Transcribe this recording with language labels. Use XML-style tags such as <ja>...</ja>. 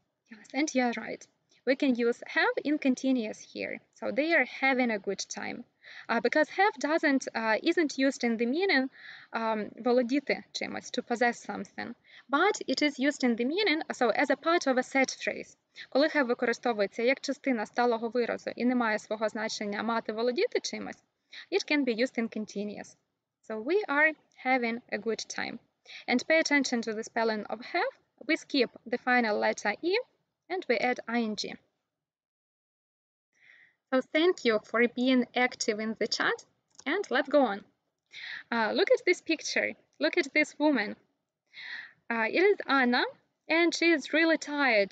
<en>Yes, and you're right. We can use have in continuous here. So they are having a good time. Because have isn't used in the meaning</en> <uk>володіти чимось,</uk> <en>to possess something, but it is used in the meaning, so as a part of a set phrase.</en> <uk>Коли have використовується як частина сталого виразу і не має свого значення мати володіти чимось,</uk> <en>it can be used in continuous. So we are having a good time. And pay attention to the spelling of have. We skip the final letter E and we add ing. So thank you for being active in the chat, and let's go on. Look at this picture. Look at this woman. It is Anna, and she is really tired.</en>